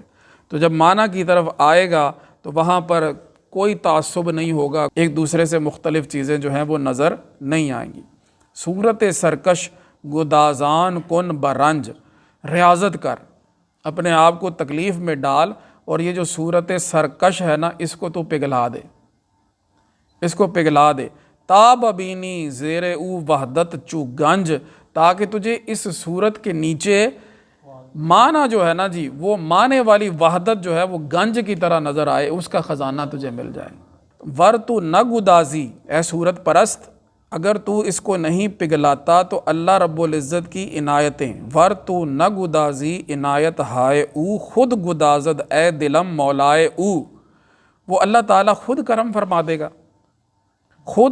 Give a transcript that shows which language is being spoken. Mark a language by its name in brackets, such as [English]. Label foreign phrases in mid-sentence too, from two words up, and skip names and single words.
[Urdu] تو جب معنی کی طرف آئے گا تو وہاں پر کوئی تعصب نہیں ہوگا، ایک دوسرے سے مختلف چیزیں جو ہیں وہ نظر نہیں آئیں گی۔ [Persian] صورت سرکش گدازان کن برنج، [Urdu] ریاضت کر، اپنے آپ کو تکلیف میں ڈال، اور یہ جو صورت سرکش ہے نا اس کو تو پگھلا دے، اس کو پگھلا دے۔ [Persian] تاب بینی زیر او وحدت چو گنج، [Urdu] تاکہ تجھے اس صورت کے نیچے معنی جو ہے نا جی وہ معنی والی وحدت جو ہے وہ گنج کی طرح نظر آئے، اس کا خزانہ تجھے مل جائے۔ [Persian] ور تو نہ گدازی، اے صورت پرست، [Urdu] اگر تو اس کو نہیں پگھلاتا تو اللہ رب العزت کی عنایتیں، [Persian] ور تو نہ گدازی عنایت ہائے او، خود گدازد اے دلم مولائے او، [Urdu] وہ اللہ تعالیٰ خود کرم فرما دے گا، خود۔